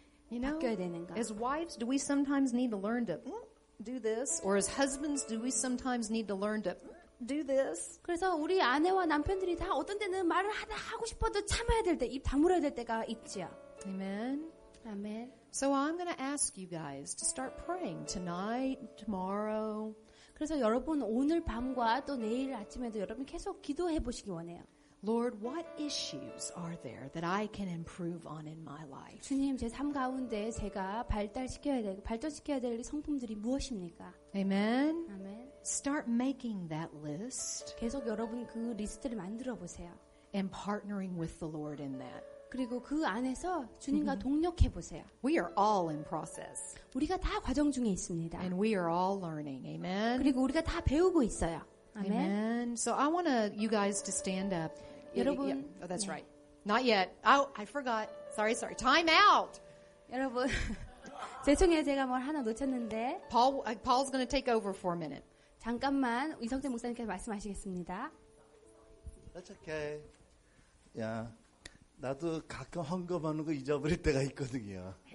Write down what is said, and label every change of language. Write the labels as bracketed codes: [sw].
[en] You know, [ko] 바뀌어야 되는가. [en] as wives, do we sometimes need to learn to do this? Or as husbands, do we sometimes need to learn to do this? [ko] 그래서 우리 아내와 남편들이 다 어떤 때는 말을 하고 싶어도 참아야 될 때, 입 다물어야 될 때가 있지요. [en] Amen. [ko] 아멘. [en] So I'm going to ask you guys to start praying tonight, tomorrow. [ko] 그래서 여러분 오늘 밤과 또 내일 아침에도 여러분 계속 기도해 보시기 원해요. [en] Lord, what issues are there that I can improve on in my life? [ko] 주님, 제 삶 가운데 제가 발전시켜야 될 성품들이 무엇입니까? [en] Amen. [ko] 아멘. [en] Start making that list [ko] 계속 여러분 그 리스트를 만들어 보세요. [en] and partnering with the Lord in that. [ko] 그리고 그 안에서 주님과 동력해 보세요. [en] We are all in process [ko] 우리가 다 과정 중에 있습니다. [en] and we are all learning. Amen. [ko] 그리고 우리가 다 배우고 있어요. 아멘. [en] Amen. So I want you guys to stand up. [ko] 여러분, [en] Oh, that's [ko] 네. [en] right. Not yet. Oh, I forgot. Sorry. Time out. [ko] 여러분, 죄송해요. 제가 뭘 하나 놓쳤는데 [en] Paul's going to take over for a minute. [ko] 잠깐만 이성재 목사님께서 말씀하시겠습니다. [en] That's okay. [ko] 야, 나도 가끔 헌금하는 거 잊어버릴 때가 있거든요.